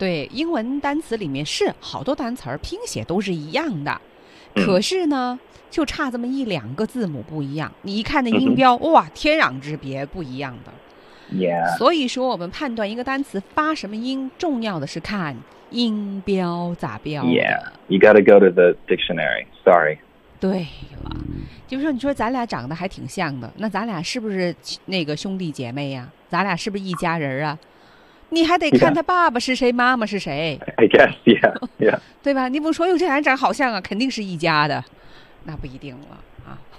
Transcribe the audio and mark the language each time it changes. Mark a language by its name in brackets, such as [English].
[Chinese] 对，英文单词里面是好多单词拼写都是一样的，可是呢，就差这么一两个字母不一样，你一看那音标，哇，天壤之别，不一样的。 [English] Yeah. [Chinese] 所以说我们判断一个单词发什么音，重要的是看音标咋标的。 [English] Yeah, you gotta go to the dictionary, sorry. [Chinese] 对了，就是说你说咱俩长得还挺像的，那咱俩是不是那个兄弟姐妹呀、啊、咱俩是不是一家人啊，你还得看他爸爸是谁、 [English] yeah. [Chinese] 妈妈是谁。 [English] I guess, yeah, yeah. [Chinese] 对吧，你不说哟，这俩长好像啊，肯定是一家的。那不一定了。